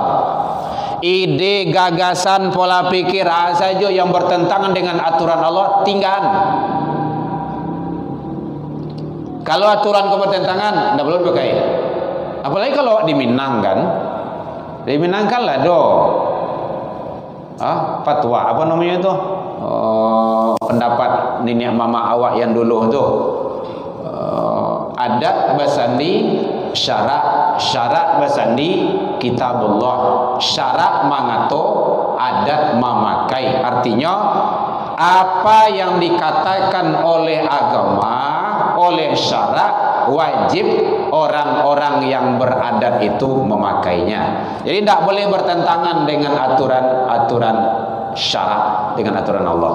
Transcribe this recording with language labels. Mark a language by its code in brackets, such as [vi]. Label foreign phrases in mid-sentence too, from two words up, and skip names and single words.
[id] Ide, gagasan, pola pikir saja yang bertentangan dengan aturan Allah, tinggalkan. Kalau aturan kau bertentangan, tidak perlu pakai. Apalagi kalau di Minang kan. Di Minang kan lah fatwa apa namanya itu, pendapat nenek mama awak yang dulu tu, [min] adat basandi syarat basandi kitabullah, syarat mangato adat mamakai. [id] Artinya apa yang dikatakan oleh agama, oleh syarat, wajib orang-orang yang beradat itu memakainya. Jadi tidak boleh bertentangan dengan aturan syarat, dengan aturan Allah.